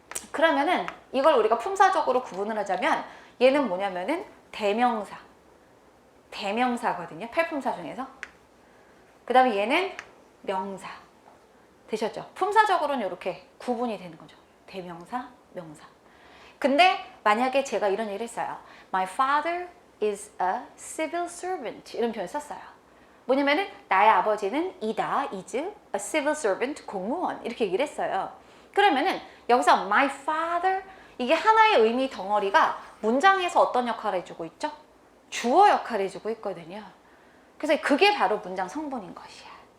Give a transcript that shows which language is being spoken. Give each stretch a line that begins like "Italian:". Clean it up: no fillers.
Korean: 그러면은 이걸 우리가 품사적으로 구분을 하자면 얘는 뭐냐면은 대명사. 대명사거든요. 팔품사 중에서. 그 다음에 얘는 명사. 되셨죠? 품사적으로는 이렇게 구분이 되는 거죠. 대명사, 명사. 근데 만약에 제가 이런 얘기를 했어요.
English: My father is a civil servant.
Korean: 이런 표현을 썼어요. 뭐냐면은 나의 아버지는
English: is a civil servant,
Korean: 공무원. 이렇게 얘기를 했어요. 그러면은 여기서 my father 이게 하나의 의미 덩어리가 문장에서 어떤 역할을 해주고 있죠? 주어 역할을 해주고 있거든요. 그래서 그게 바로 문장 성분인 것이야.